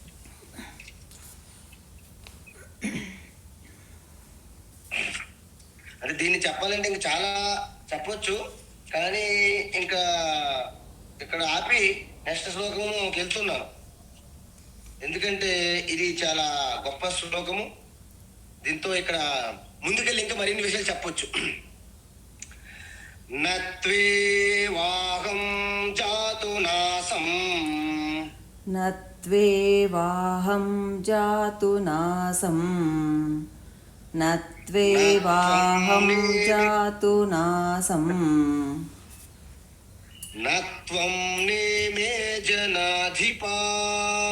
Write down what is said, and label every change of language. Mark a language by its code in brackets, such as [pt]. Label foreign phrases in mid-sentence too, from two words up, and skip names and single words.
[te] అంటే దీన్ని చెప్పాలంటే ఇంకా చాలా చెప్పొచ్చు, కానీ ఇంకా ఇక్కడ ఆపి నెక్స్ట్ శ్లోకము వెళ్తున్నాను. ఎందుకంటే ఇది చాలా గొప్ప శ్లోకము. దీంతో ఇక్కడ ముందుకెళ్ళి ఇంకా మరిన్ని విషయాలు చెప్పొచ్చు. [sa] నత్వే వాహం జాతు నాసం न त्वेवाहं जातु नासं न त्वेवाहं जातु नासं न त्वं नेमे जनाधिपाः